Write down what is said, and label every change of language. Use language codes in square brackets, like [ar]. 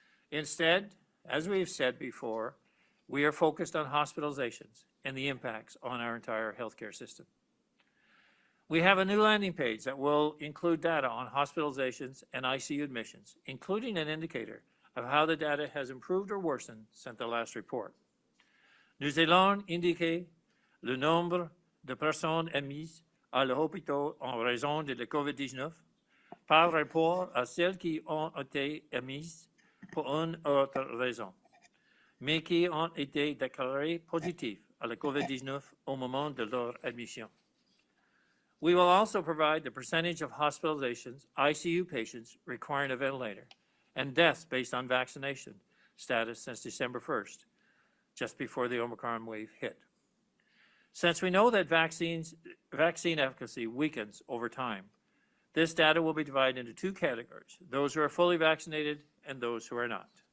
[en] Instead, as we've said before, we are focused on hospitalizations and the impacts on our entire healthcare system. We have a new landing page that will include data on hospitalizations and ICU admissions, including an indicator of how the data has improved or worsened since the last report. [fr] Nous allons indiquer le nombre de personnes admises à l'hôpital en raison de la COVID-19 par rapport à celles qui ont été admises pour une autre raison, mais qui ont été déclarées positives à la COVID-19 au moment de leur admission. [en] We will also provide the percentage of hospitalizations, ICU patients requiring a ventilator, and deaths based on vaccination status since December 1st, just before the Omicron wave hit. Since we know that vaccine efficacy weakens over time, this data will be divided into 2 categories, those who are fully vaccinated and those who are not.